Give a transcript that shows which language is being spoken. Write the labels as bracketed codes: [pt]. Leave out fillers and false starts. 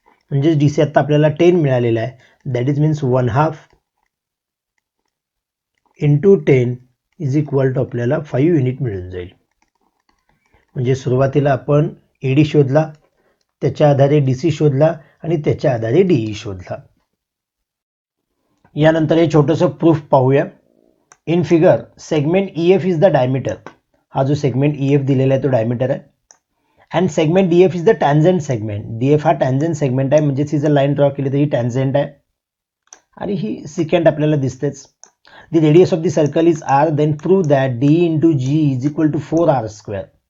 [mr] म्हणजे डीसी आता आपल्याला 10 मिळालेला आहे, [en] that is means 1/2 into 10 is equal to [mr] आपल्याला 5 युनिट मिळून जाईल. म्हणजे सुरुवातीला आपण एडी शोधला, त्याच्या आधारे डीसी शोधला आणि त्याच्या आधारे डीई शोधला. यानंतर हे छोटंसं प्रूफ पाहूया. [en] In figure segment EF is the diameter. [mr] हा जो सेगमेंट ईएफ दिलेला आहे तो डायमीटर आहे. [en] And segment DF is the tangent segment. [mr] DF हा टॅन्जंट सेगमेंट आहे, म्हणजेच ही जर लाईन ड्रॉ केली तर ही टॅन्जंट आहे आणि ही सिकंट आपल्याला दिसतेच. [en] The radius of the circle is R, then prove that D into G is equal to 4r².